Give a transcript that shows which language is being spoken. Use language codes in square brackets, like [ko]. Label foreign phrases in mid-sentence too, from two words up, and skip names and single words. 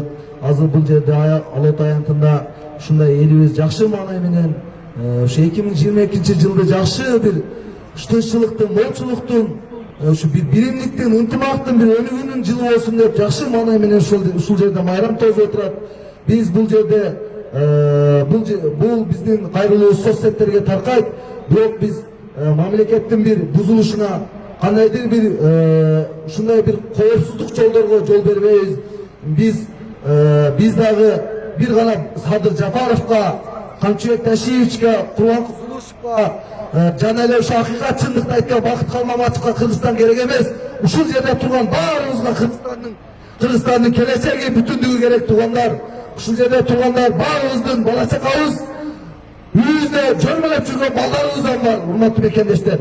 [ky] Азыр бул жерде Алот аянтында ушундай элибиз жакшы маанай менен ушу 2022-жылды жакшы бир тынччылыктын, молчулуктун, ушу биримдиктин, ынтымактын бир өнүгүүнүн жылы болсун деп жакшы маанай менен ушул жерде майрам тоозуп отурат. Биз бул жерде бул биздин кайрылуубуз соцсеттерге таркайт, бирок биз мамлекеттин бир бузулушуна, кандайдыр бир ушундай бир коопсуздук жолдорго жол бербейбиз. биз дагы бир гана Садыр Жапаровго, Kamчыбек Ташиевичке, Курманкул Зулушевга жана эле ошо акыйкат чындыкты айткан Бакыт Калмаматовго Кыргызстан керек эмес. Ушул жерде турган баарыбызга Кыргызстандын келечеги, бүтүндүгү керек туугандар. Ушул жерде тургандар баарыбыздын бала чакабыз, үйүбүздө жөрмөлөп жүргөн балдарыбыздан бар, урматтуу мекендештер.